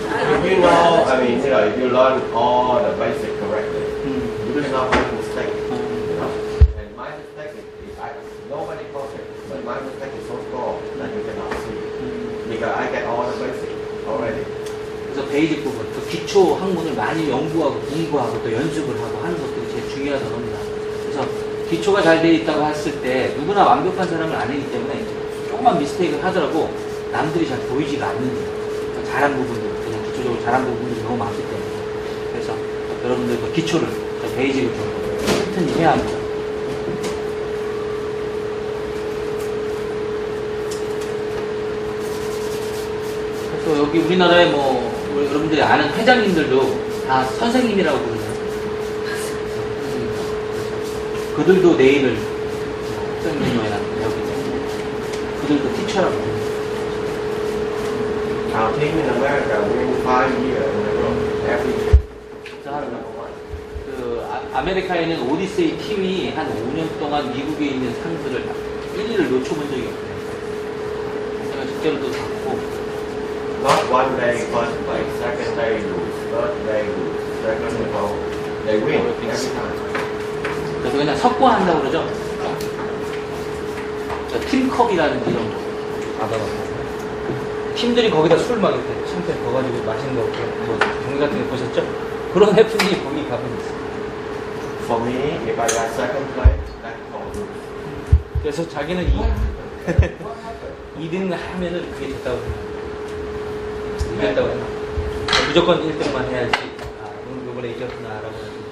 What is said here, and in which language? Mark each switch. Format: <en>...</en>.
<en>If you know, I mean, you know, if you learn all the basic correctly, you cannot make mistake. You know, and my mistake is nobody perfect, but my mistake is so small that you cannot see because I get all the basic already.</en> <ko>그래서 베이직 부분, 또 기초 학문을 많이 연구하고 공부하고 또 연습을 하고 하는 것들이 제일 중요하다고 합니다. 그래서 기초가 잘 돼 있다고 했을 때 누구나 완벽한 사람은 아니기 때문에 조금만 미스테이크를 하더라도 남들이 잘 보이지가 않는 잘한 부분들, 그냥 기초적으로 잘한 부분들이 너무 많기 때문에. 그래서 여러분들 그 기초를, 베이직을 좀 튼튼히 해야 합니다. 그래서 여기 우리나라에 뭐, 여러분들이 아는 회장님들도 다 선생님이라고 부르잖아요. 그들도 내일을 선생님이나 배우기 때문에 그들도 티처라고 부릅니다.</ko> <en>Our team in America win 5 years in a row every year.</en> <ko>그 아메리카에 있는 오디세이 팀이 한 5년 동안 미국에 있는 상들을 1위를 놓쳐본 적이 없어요. 제가 직접도 봤고.</ko> <en>Not one day first place, second day lose, third day lose, second day go. They win every time.</en> <ko>그래서 그냥 석권한다고 그러죠. 팀컵이라는 이런 거 받아봤어요. 팀들이 거기다 술 막 이렇게 샴페인 넣어가지고 마시는 거, 뭐 경기 같은 거 보셨죠? 그런 해프닝이 거기 가면 있어요.</ko> <en>For me, if I got second place, that's called lose.</en> <ko>그래서 자기는 2등 하면은 그게 됐다고 생각해요. 이겼다고 했나? 무조건 1등만 해야지. 아, 이번에 이겼구나라고.</ko>